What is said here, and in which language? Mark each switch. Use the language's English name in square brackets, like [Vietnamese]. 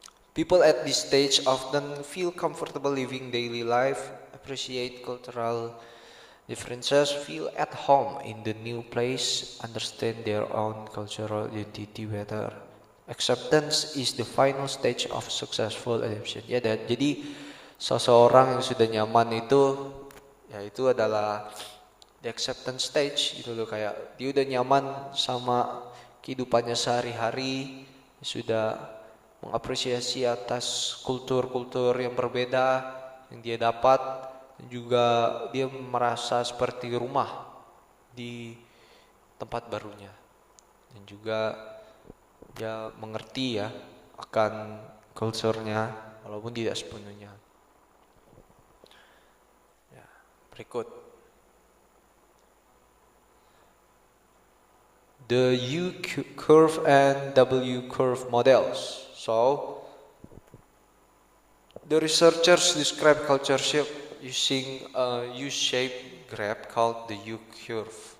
[English] People at this stage often feel comfortable living daily life, appreciate cultural differences, feel at home in the new place, understand their own cultural identity better. Acceptance is the final stage of successful adaptation. [Indonesian] Ya, jadi seseorang yang sudah nyaman itu, ya itu adalah [English] the acceptance stage [Indonesian] gitu loh, kayak dia udah nyaman sama kehidupannya sehari-hari, sudah mengapresiasi atas kultur-kultur yang berbeda yang dia dapat, dan juga dia merasa seperti rumah di tempat barunya, dan juga dia mengerti ya akan kulturnya walaupun tidak sepenuhnya. Ya, berikut [English] the U curve and W curve models. So, the researchers describe culture shift using a U-shaped graph called the U-curve.